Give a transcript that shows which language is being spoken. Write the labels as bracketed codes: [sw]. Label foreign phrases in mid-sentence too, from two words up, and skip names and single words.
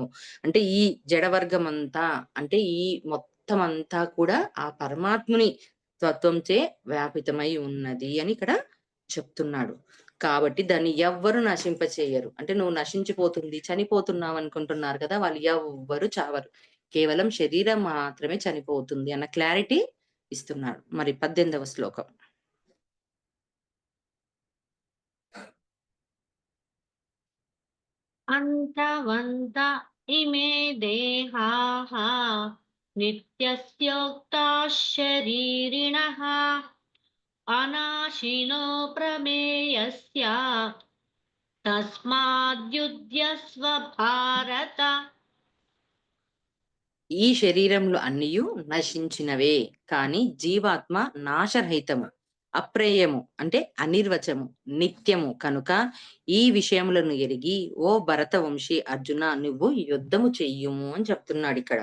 [te] అంటే ఈ జడవర్గమంతా అంటే ఈ మొత్తం అంతా కూడా ఆ పరమాత్ముని తత్వంచే వ్యాపితమై ఉన్నది అని ఇక్కడ చెప్తున్నాడు. కాబట్టి దాన్ని ఎవ్వరు నశింపచేయరు. అంటే నువ్వు నశించిపోతుంది, చనిపోతున్నావనుకుంటున్నారు కదా! వాళ్ళు ఎవ్వరు చావరు. కేవలం శరీరం మాత్రమే చనిపోతుంది అన్న క్లారిటీ ఇస్తున్నాడు. మరి 18వ శ్లోకం. [sa] अन्तवन्त इमे देहाः नित्यस्योक्ताः शरीरिणः अनाशिनो प्रमेयस्य तस्माद्युध्यस्व भारत। [te] ఈ శరీరములు అన్నియు నశించినవే. కాని జీవాత్మ నాశరహితము, అప్రేయము అంటే అనిర్వచము, నిత్యము కనుక ఈ విషయములను ఎరిగి ఓ భరతవంశీ అర్జున నువ్వు యుద్ధము చెయ్యుము అని చెప్తున్నాడిక్కడ.